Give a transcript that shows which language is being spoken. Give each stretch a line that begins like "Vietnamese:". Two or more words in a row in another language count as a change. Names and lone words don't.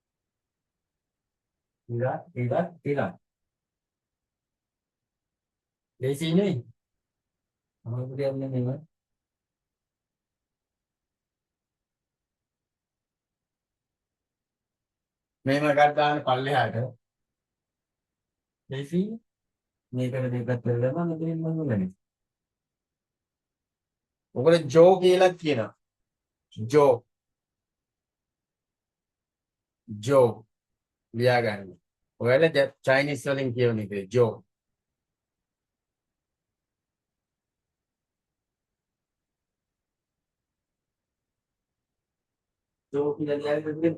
Sinhala: ඉරා ඉරා ඉරා
Malay: Di sini. Apa dia ini? Memang kata පල්ලෙහාට. Di sini.
Sinhala: මේකට දෙකක් කරලා මෙතනින් මම ගන්නේ. ඔකට ජෝ කියලා කියනවා. ජෝ. ජෝ ලියා ගන්න. ඔයාලා චයිනීස් වලින් කියවන එක ජෝ. ජෝ කියලා ලියා ගන්න.